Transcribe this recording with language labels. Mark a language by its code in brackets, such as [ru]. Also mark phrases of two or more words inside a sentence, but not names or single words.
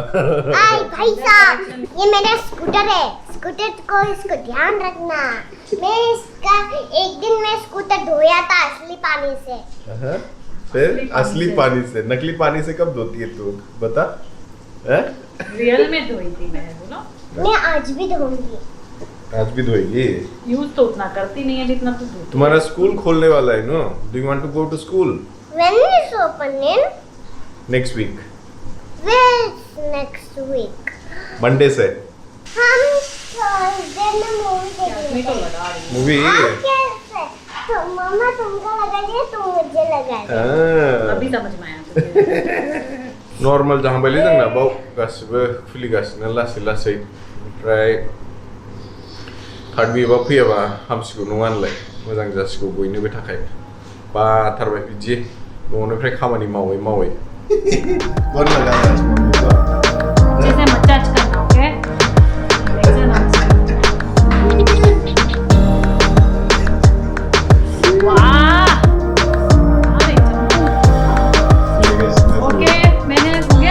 [hi] आई भाई साहब ये मेरा स्कूटर है स्कूटर को इसको ध्यान रखना मैं इसका एक दिन में स्कूटर धोया था असली पानी से फिर असली पानी से नकली पानी से कब धोती है तू बता रियल में धोई थी मैं बोलो मैं आज भी धोऊंगी आज भी धोएगी यूज तो उतना करती नहीं है जितना तू धोती तुम्हारा स्कूल खोलने वाला है [en] no do you want to go to school When is opening? next week Where next week? [hi] मंडे से हम Thursday में मूवी मैं तो देखेंगे लगा रही मूवी कैसे तो मम्मा तुमको लगा दिया तुम मुझे लगा दिया अभी समझ में आया [brx] नॉर्मल जहाँ बैले जोंना बाव गासिबो खुलिगासिनो लासै ओमफ्राय थार्ड वीकआ फैयाबा हामसिगौ नङा होनलाय मोजां जासिगौ बयनिबो थाखाय बाथारबाय बिदि न'निफ्राय खामानि मावै कौन लगाया [hi] जैसे मसाज करना ओके वाह ओके मैंने हो गया